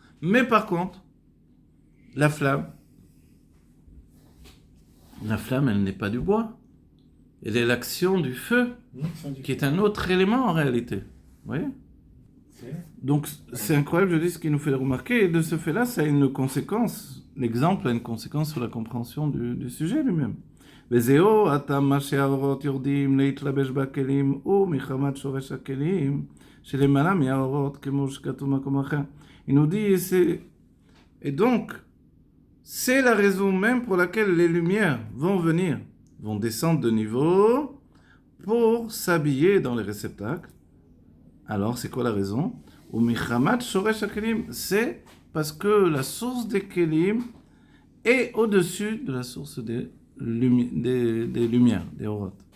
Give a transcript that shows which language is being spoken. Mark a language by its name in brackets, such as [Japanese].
[French] Mais par contre, la flamme, elle n'est pas du bois. Elle est l'action du feu, qui est un autre élément en réalité. Vous voyez? Donc c'est incroyable, je dis, ce qui nous fait remarquer. Et de ce fait-là, ça a une conséquence. L'exemple a une conséquence sur la compréhension du sujet lui-même. [Hebrew] וזהו, הטעם מה שהאורות יורדים להתלבש בכלים ומחמת שורש הכלים שלמעלה מהאורות כמו שכתוב במקום אחר. [French] Il nous dit, et donc, c'est la raison même pour laquelle les lumières vont venir, vont descendre de niveau pour s'habiller dans les réceptacles. Alors, c'est quoi la raison? [Hebrew] ומחמת שורש הכלים, [French] c'est parce que la source des kelim est au-dessus de la source des lumières, des aurot.